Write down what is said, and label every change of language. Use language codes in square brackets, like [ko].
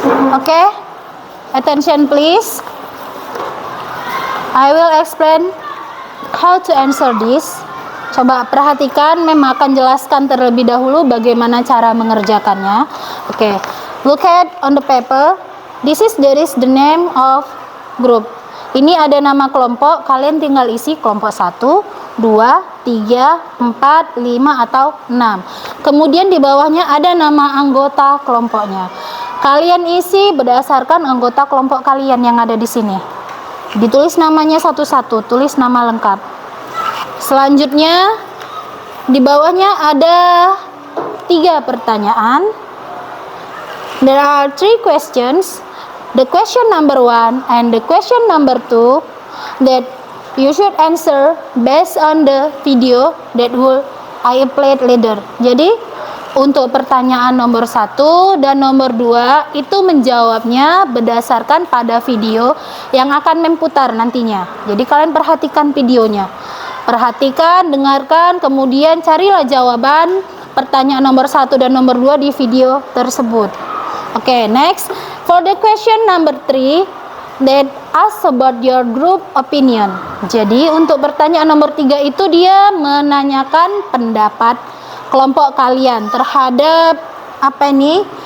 [en] Okay, attention please. I will explain how to answer this. [id] Coba perhatikan, Mem akan jelaskan terlebih dahulu bagaimana cara mengerjakannya. [en] Okay, look at on the paper. There is the name of group. [id] Ini ada nama kelompok, kalian tinggal isi kelompok 1, 2, 3, 4, 5, atau 6. Kemudian di bawahnya ada nama anggota kelompoknya. Kalian isi berdasarkan anggota kelompok kalian yang ada di sini. Ditulis namanya satu-satu, tulis nama lengkap. Selanjutnya di bawahnya ada 3 pertanyaan. [en] There are 3 questions. The question number 1 and the question number 2 that you should answer based on the video that will I upload later. [id] Jadi untuk pertanyaan nomor 1 dan nomor 2 itu menjawabnya berdasarkan pada video yang akan Mem putar nantinya. Jadi kalian perhatikan videonya. Perhatikan, dengarkan, kemudian carilah jawaban pertanyaan nomor 1 dan nomor 2 di video tersebut. Oke, next. [en] For the question number 3, that ask about your group opinion. [id] Jadi untuk pertanyaan nomor 3 itu dia menanyakan pendapat kelompok kalian terhadap apa ini?